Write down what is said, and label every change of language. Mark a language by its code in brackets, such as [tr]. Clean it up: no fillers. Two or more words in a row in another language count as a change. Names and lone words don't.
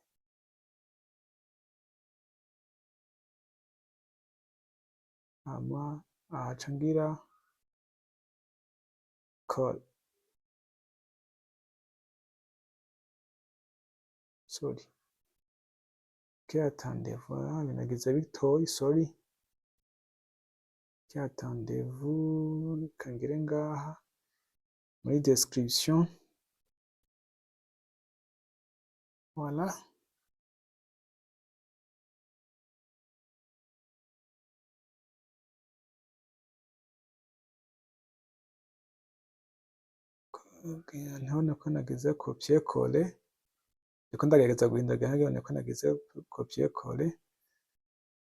[rn] Ama ahangira [en] call, sorry, [fr] attendez-vous, [rn] binagize bitoyi, [fr] sorry, attendez-vous. [rn] Kangire ngaha muri description, voilà. Ntabona ko nagize [fr] copier coller, [rn] ndiko ndagerageza guhindagura nabona ko nagize [fr] copier coller.